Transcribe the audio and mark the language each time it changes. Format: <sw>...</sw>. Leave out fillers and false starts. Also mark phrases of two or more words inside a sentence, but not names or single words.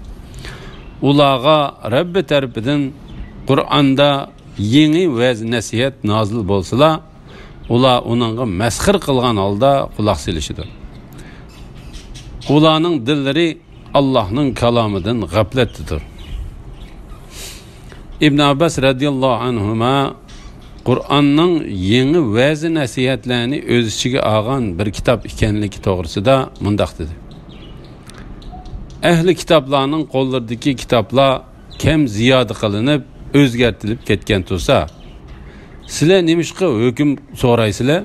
<uz>Ularga Rabbi tarafidan Qur'onda yangi va'z nasihat nozil bo'lsa, ular uningga masxir qilgan holda quloq solishdi. Ularning dillari Allohning kalomidan g'aflatdadir. İbn Abbas</uz> <ar>رضي الله عنهما</ar> <uz>Qur'onning yangi va'z nasihatlarni o'z ichiga olgan bir kitob ekanligi to'g'risida mundaq dedi. Ahli kitoblarning qo'llaridagi kitoblar kam ziyoda qilinib, o'zgartirilib ketgan bo'lsa, sizlar nimishqa hukm so'raysizlar?</uz>